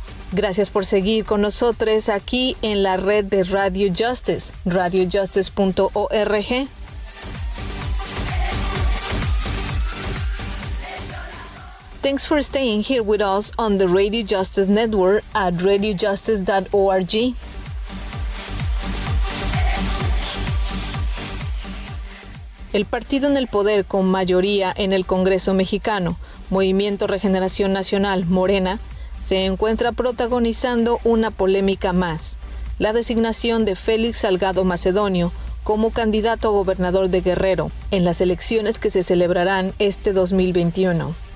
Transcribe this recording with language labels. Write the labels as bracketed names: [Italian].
[Spanish] Gracias por seguir con nosotros aquí en la red de Radio Justice, radiojustice.org. [English] Thanks for staying here with us on the Radio Justice Network at radiojustice.org. [Spanish] El partido en el poder con mayoría en el Congreso mexicano, Movimiento Regeneración Nacional, Morena, se encuentra protagonizando una polémica más, la designación de Félix Salgado Macedonio como candidato a gobernador de Guerrero en las elecciones que se celebrarán este 2021.